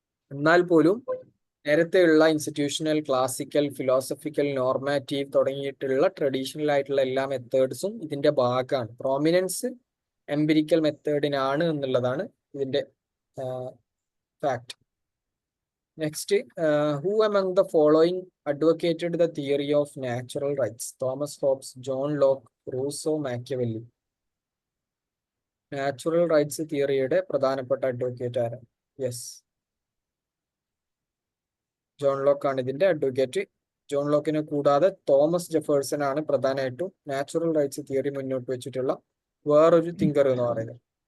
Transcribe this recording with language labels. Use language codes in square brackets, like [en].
[ml] എന്നാൽ പോലും നേരത്തെയുള്ള ഇൻസ്റ്റിറ്റ്യൂഷണൽ, ക്ലാസിക്കൽ, ഫിലോസഫിക്കൽ, നോർമാറ്റീവ് തുടങ്ങിയിട്ടുള്ള ട്രഡീഷണൽ ആയിട്ടുള്ള എല്ലാ മെത്തേഡ്സും ഇതിന്റെ ഭാഗമാണ്. പ്രോമിനൻസ് എംപിരിക്കൽ മെത്തേഡിനാണ് എന്നുള്ളതാണ് ഇതിന്റെ fact. [en] Next, who among the following advocated the theory of natural rights? [ml] Thomas hobs, John Locke, Rousseau, Machiavelli. Natural rights തിയറിയുടെ പ്രധാനപ്പെട്ട അഡ്വക്കേറ്റ് ആരാണ്? യെസ്, ജോൺ ലോക്ക് ആണ് ഇതിന്റെ അഡ്വക്കേറ്റ്. ജോൺ ലോക്കിനെ കൂടാതെ തോമസ് ജെഫേഴ്സൺ ആണ് പ്രധാനമായിട്ടും നാച്ചുറൽ റൈറ്റ്സ് തിയറി മുന്നോട്ട് വെച്ചിട്ടുള്ള വേറൊരു തിങ്കർ എന്ന് പറയുന്നത്.